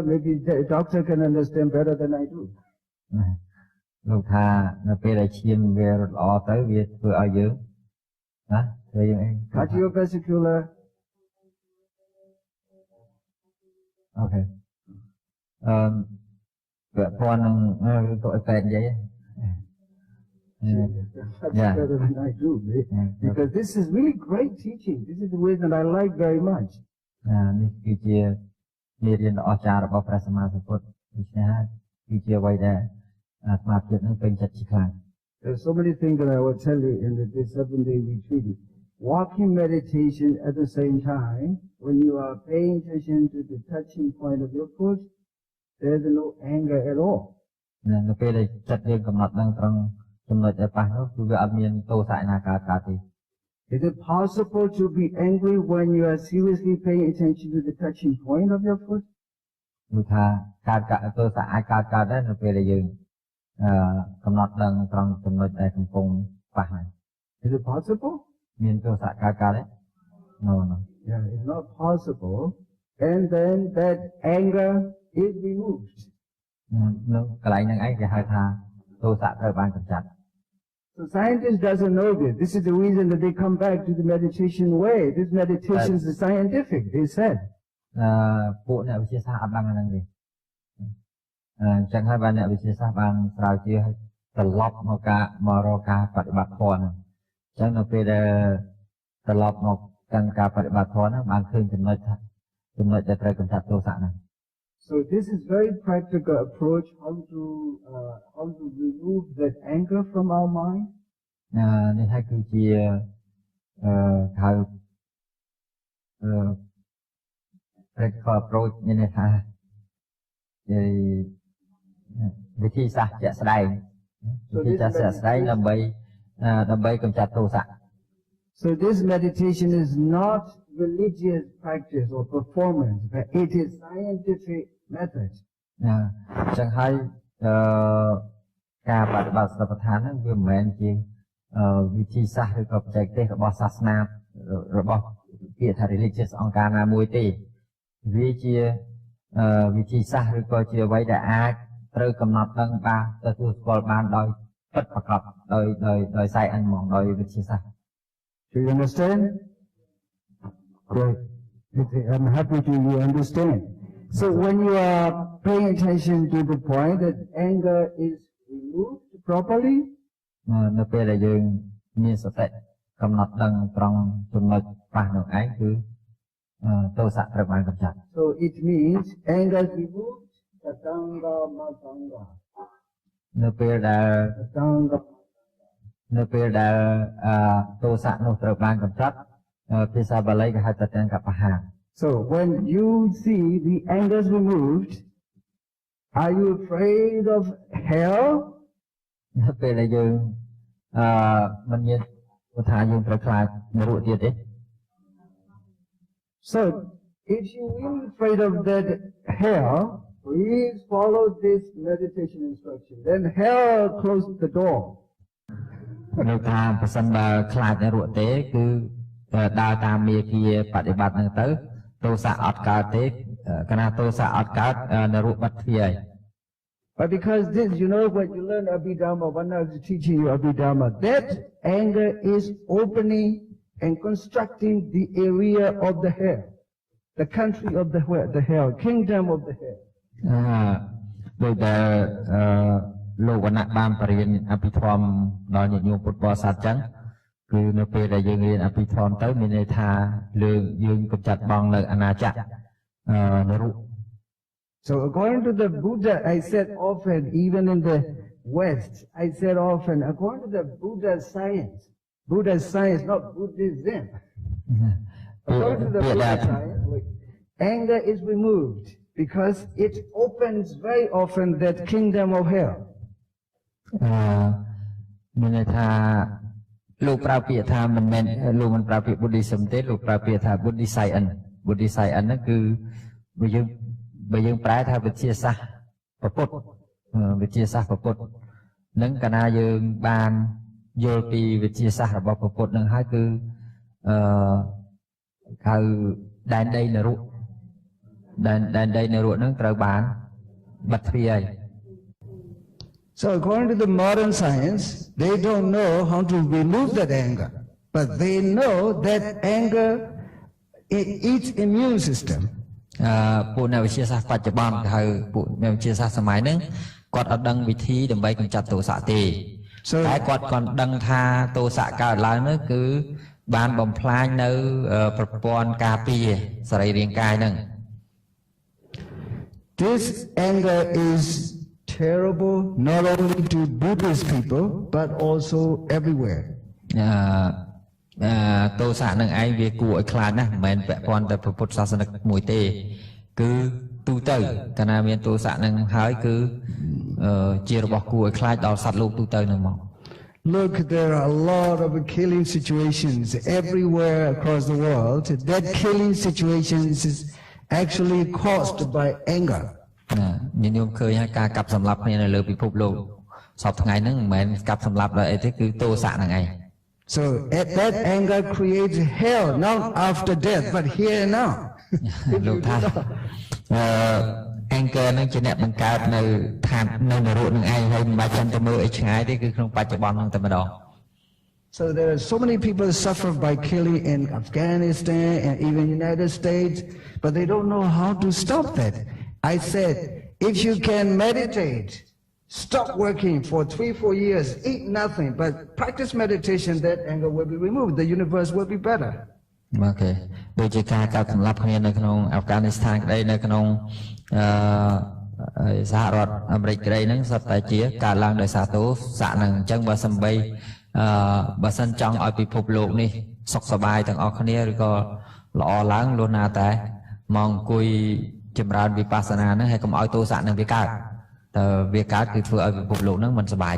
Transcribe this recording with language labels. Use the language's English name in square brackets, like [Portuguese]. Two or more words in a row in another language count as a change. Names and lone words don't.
[English] Maybe the doctor can understand better than I do. [Khmer] លោកថានៅពេលដែលឈាមវារត់ល្អទៅវាធ្វើឲ្យយើងណាធ្វើយើងអី [English] Cardiovascular. Okay. [Khmer] ពាក់ព័ន្ធនឹងទៅឲ្យពេទ្យនិយាយ [English] That's better than I do, because this is really great teaching. This is the way that I like very much. [Khmer] នេះគឺជាមេរៀនដ៏អស្ចារ្យរបស់ព្រះសម្មាសម្ពុទ្ធដូច្នេះហើយគឺជាអ្វីដែលអាត្មាភាពនឹងពេញចិត្តជាខ្លាំង [English] There's so many things that I will tell you in this 7-day retreat. Walking meditation at the same time, when you are paying attention to the touching point of your foot, there's no anger at all. [Khmer] នៅពេលដែលចិត្តយើងកំណត់នឹងត្រង់ចំណុចដែលប៉ះនោះគឺវាអត់មានទោសៈណាកើតទេ [English] Is it possible to be angry when you are seriously paying attention to the touching point of your foot? [Khmer] គឺថាកើតទោសៈអាចកើតដែរនៅពេលដែលយើងកំណត់នឹងត្រង់ចំណុចដែលកំពុងប៉ះហ្នឹង [English] Is it possible? [Khmer] មានទោសៈកើតទេ No [English] Yeah, it's not possible. And then that anger is removed. [Khmer] នៅកន្លែងហ្នឹងឯងគេហៅថាទោសៈត្រូវបានកម្ចាត់ [English] So scientists doesn't know this. This is the reason that they come back to the meditation way. This meditation is scientific, they said. [Khmer] ពួកអ្នកវិទ្យាសាស្ត្រអត់ដឹងអាហ្នឹងទេអញ្ចឹងហើយបានអ្នកវិទ្យាសាស្ត្របានស្រាវជ្រាវឲ្យត្រឡប់មករកការបដិបត្តិធម៌ហ្នឹងអញ្ចឹងនៅពេលដែលត្រឡប់មកកាន់ការបដិបត្តិធម៌ហ្នឹងបានឃើញចំណុចដែលត្រូវកម្ចាត់ទោសៈហ្នឹង [English] So this is very practical approach how to remove that anger from our mind. [Khmer] នេះហើយគឺជាហៅ [English] practical approach [Khmer] មានន័យថាវិធីសាស្ត្រជាក់ស្ដែងវិធីសាស្ត្រជាក់ស្ដែងដើម្បីកម្ចាត់ទោសៈ [English] So this meditation is not religious practice or performance, but it is scientific method. [Khmer] អញ្ចឹងហើយការបដិបត្តិសតិប្បដ្ឋានហ្នឹងវាមិនមែនជាវិធីសាស្ត្រឬក៏បច្ចេកទេសរបស់សាសនារបស់ពាក្យថា religious អង្គការណាមួយទេវាជាវិធីសាស្ត្រឬក៏ជាអ្វីដែលអាចត្រូវកំណត់ដឹងបានទទួលស្គាល់បានដោយពិតប្រាកដដោយ science ហ្មងដោយវិទ្យាសាស្ត្រ [English] Do you understand? Great. I'm happy to you understand. So when you are paying attention to the point that anger is removed properly, [Khmer] នៅពេលដែលយើងមានសតិកំណត់ដឹងត្រង់ចំណុចប៉ះនោះឯងគឺទោសៈត្រូវបានកម្ចាត់ [English] so it means anger is removed, [Pali] satanga matanga. [Khmer] នៅពេលដែល [Pali] Satanga. [Khmer] ទោសៈនោះត្រូវបានកម្ចាត់ភាសាបាលីគេហៅថាទាំងកបហា [English] So when you see the anger is removed, are you afraid of hell? [Khmer] នៅពេលដែលយើងមិនមានថាយើងត្រូវខ្លាចនរកទៀតទេ [English] So if you really afraid of that hell, please follow this meditation instruction. Then hell closes the door. [Khmer] នៅថាប្រសិនបើខ្លាចនរកទេគឺដើរតាមមាគាបដិបត្តិហ្នឹងទៅទោសៈអត់កើតទេកាលណាទោសៈអត់កើតនរកបាត់ទ្វារ [English] But because this, you know, when you learn Abhidharma, one is teaching you Abhidharma, that anger is opening and constructing the area of the hell, the country of the hell, kingdom of the hell. [Khmer] ដោយដែលលោកវណ្ណៈបានបរៀនអភិធម្មដល់ញាតិញោមពុទ្ធបរិស័ទចឹងគឺនៅពេលដែលយើងរៀនអភិធម្មទៅមានន័យថាយើងកំចាត់បងនៅអាណាចក្រនរក [English] So according to the Buddha, I said often, even in the West, I said often, according to the Buddha's science, not Buddhism. According to the Buddha's science, anger is removed because it opens very often that kingdom of hell. [Khmer] មានន័យថាលោកប្រើពាក្យថាមិនមែនលោកមិនប្រើពាក្យ Buddhism ទេលោកប្រើពាក្យថា [English] Buddhist science [Khmer] ហ្នឹងគឺបើយើងប្រែថាវិទ្យាសាស្ត្រពុទ្ធហ្នឹងកាលណាយើងបានយល់ពីវិទ្យាសាស្ត្ររបស់ពុទ្ធហ្នឹងហើយគឺហៅដែនដីនរកហ្នឹងត្រូវបានបិទទ្វារហើយ [English] So according to the modern science, they don't know how to remove that anger, but they know that anger eats immune system. [Khmer] ពួកអ្នកវិទ្យាសាស្ត្របច្ចុប្បន្នគេហៅពួកអ្នកវិទ្យាសាស្ត្រសម័យហ្នឹងគាត់អត់ដឹងវិធីដើម្បីកម្ចាត់ទោសៈទេតែគាត់ដឹងថាទោសៈកើតឡើងនោះគឺបានបំផ្លាញនៅប្រព័ន្ធការពារសរីរាង្គកាយហ្នឹង [English] This anger is terrible not only to Buddhist people but also everywhere. [Khmer] ទោសៈនឹងឯងវាគួរឲ្យខ្លាចណាស់មិនមែនពាក់ព័ន្ធតែពុទ្ធសាសនិកមួយទេគឺទូទៅកាលណាមានទោសៈនឹងហើយគឺជារបស់គួរឲ្យខ្លាចដល់សត្វលោកទូទៅហ្នឹងមក [English] Look, there are a lot of killing situations everywhere across the world. That killing situations is actually caused by anger. [Khmer] ញញោមឃើញហើយការកាប់សម្លាប់គ្នានៅលើពិភពលោកសពថ្ងៃហ្នឹងមិនមែនកាប់សម្លាប់ដោយអីទេគឺទោសៈហ្នឹងឯង [English] So that anger creates hell not after death but here and now. [Khmer] លោកថាanger ហ្នឹងជាអ្នកបង្កើតនៅឋាននៅនរកនឹងឯងហើយមិនបាច់ចាំទៅមើលអីឆ្ងាយទេគឺក្នុងបច្ចុប្បន្នហ្នឹងតែម្ដង [English] So there are so many people suffer by killing in Afghanistan and even United States, but they don't know how to stop that. I said, if you can meditate, stop working for 3-4 years, eat nothing, but practice meditation, that anger will be removed. The universe will be better. Okay. [Khmer] ដូចជាការកាប់សម្លាប់គ្នានៅក្នុងអាហ្វហ្គានីស្ថានក្តីនៅក្នុងសហរដ្ឋអាមេរិកក្តីហ្នឹងសុទ្ធតែជាការឡើងដោយសារទោសៈហ្នឹងអញ្ចឹងបើសិនចង់ឲ្យពិភពលោកនេះសុខសប្បាយទាំងអស់គ្នាឬក៏ល្អឡើងលុះណាតែមកអង្គុយចម្រើនវិបស្សនាហ្នឹងហើយកុំឲ្យទោសៈហ្នឹងវាកើតតើវាកើតគឺធ្វើឲ្យពិភពលោកហ្នឹងមិនសប្បាយទេ